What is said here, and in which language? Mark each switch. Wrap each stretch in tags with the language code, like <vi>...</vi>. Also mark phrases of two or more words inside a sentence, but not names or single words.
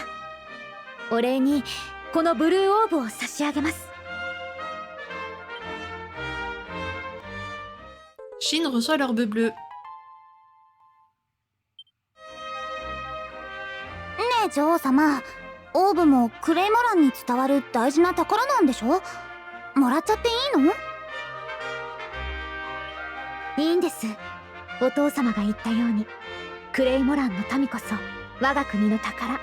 <ja>お礼にこのブルーオーブを差し上げます。</ja> <fr>Shin reçoit l'orbe bleue.</fr> <ja>ねえ女王様、オーブもクレイモランに伝わる大事な宝なんでしょ？もらっちゃっていいの？いいんです。お父様が言ったように、クレイモランの民こそ我が国の宝。</ja>